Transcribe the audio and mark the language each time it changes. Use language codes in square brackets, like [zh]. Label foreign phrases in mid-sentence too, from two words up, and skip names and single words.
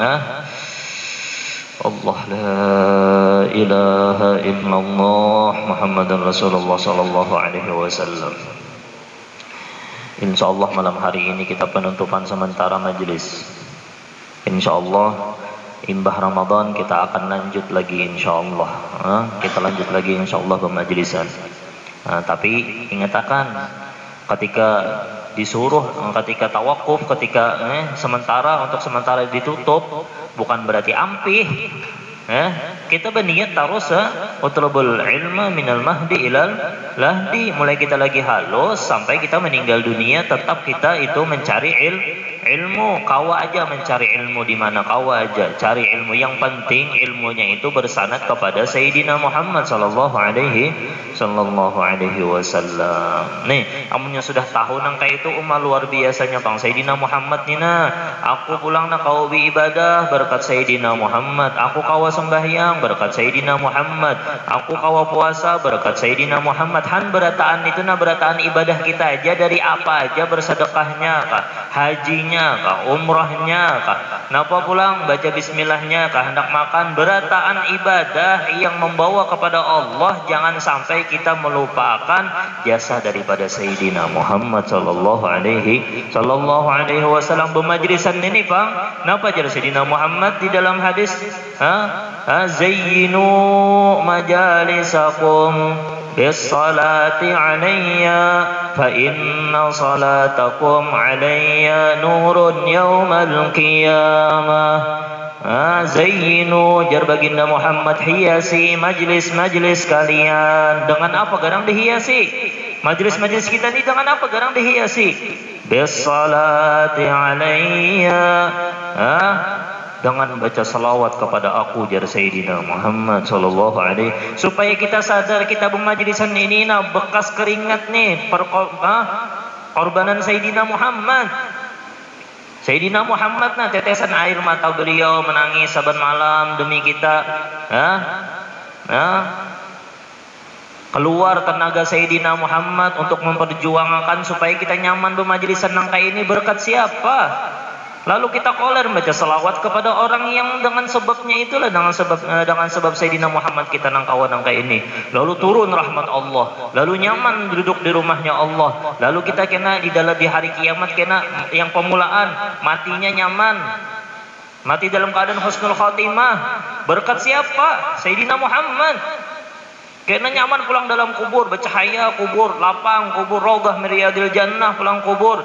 [ar] الله لا إله إلا الله محمدا رسول الله صلى الله عليه وسلم. [bjn] Insyaallah malam hari ini kita penutupan sementara majelis. Insyaallah imbah Ramadan kita akan lanjut lagi insyaallah. Kita lanjut lagi insyaallah pemajelisan. Tapi ingatkan ketika disuruh, ketika tawakuf, ketika untuk sementara ditutup, bukan berarti ampih. Kita berniat terus [ar] اطلبوا العلم من المهد إلى اللحد. [bjn] Mulai kita lagi halus sampai kita meninggal dunia, tetap kita itu mencari ilmu. Kawa aja mencari ilmu di mana, kawa aja cari ilmu. Yang penting ilmunya itu bersanad kepada Sayyidina Muhammad [ar] صلى الله عليه وسلم. [bjn] Nih, amunnya sudah tahu nangka itu luar biasanya Bang Sayyidina Muhammad nina. Aku pulang kau ibadah berkat Sayyidina Muhammad. Aku kawa sembahyang berkat Sayyidina Muhammad. Aku kawa puasa berkat Sayyidina Muhammad. Han berataan itu berataan ibadah kita aja, dari apa aja, bersedekahnya kah, hajinya kah, umrahnya kah, napa pulang baca bismillahnya kah, hendak makan, berataan ibadah yang membawa kepada Allah. Jangan sampai kita melupakan jasa daripada Sayyidina Muhammad [ar] صلى الله عليه وسلم. [bjn] Bermajlisan ini Bang, napa jar Sayyidina Muhammad di dalam hadis? [ar] زينوا مجالسكم بالصلاة علي فإن صلاتكم علي نور يوم القيامة. [bjn] Zayyinu, jar baginda Muhammad, hiasi majlis-majlis kalian. Dengan apa garang dihiasi? Majlis-majlis kita ini dengan apa garang dihiasi? [ar] بالصلاة علي, [bjn] dengan baca salawat kepada aku, jar Sayyidina Muhammad [ar] صلى الله عليه, [bjn] supaya kita sadar kita bermajlisan ini bekas keringat nih korbanan Sayyidina Muhammad. Sayyidina Muhammad tetesan air mata beliau menangis saban malam demi kita. Keluar tenaga Sayyidina Muhammad untuk memperjuangkan supaya kita nyaman bermajlisan nangka ini. Berkat siapa? Lalu kita koler baca salawat kepada orang yang dengan sebabnya itulah, dengan sebab Sayyidina Muhammad kita nangkawan nangka ini. Lalu turun rahmat Allah, lalu nyaman duduk di rumahnya Allah. Lalu kita kena di hari kiamat kena yang pemulaan, matinya nyaman. Mati dalam keadaan [ar] حسن الخاتمة. [bjn] Berkat siapa? Sayyidina Muhammad. Karena nyaman pulang dalam kubur, bercahaya kubur, lapang kubur, [ar] روضة من رياض الجنة [bjn] pulang kubur.